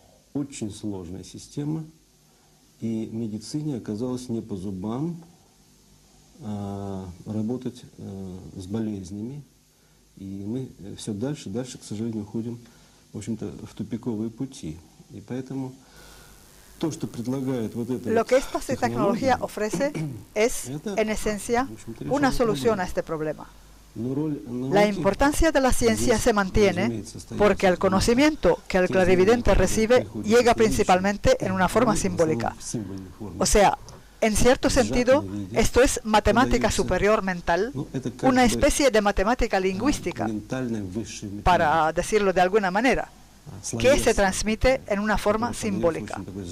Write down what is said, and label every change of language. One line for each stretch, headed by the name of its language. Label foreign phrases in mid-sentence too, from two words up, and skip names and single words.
Russian: очень сложная система, и медицине оказалось не по зубам работать с болезнями, и мы все дальше и дальше, к сожалению, уходим, в общем-то, в тупиковые пути. И поэтому то, что предлагает вот эта
Spanish: Lo que esta tecnología ofrece es, en esencia, una solución a este problema. La importancia de la ciencia se mantiene porque el conocimiento que el clarividente recibe llega principalmente en una forma simbólica. O sea, en cierto sentido, esto es matemática superior mental, una especie de matemática lingüística, para decirlo de alguna manera, que se transmite en una forma simbólica.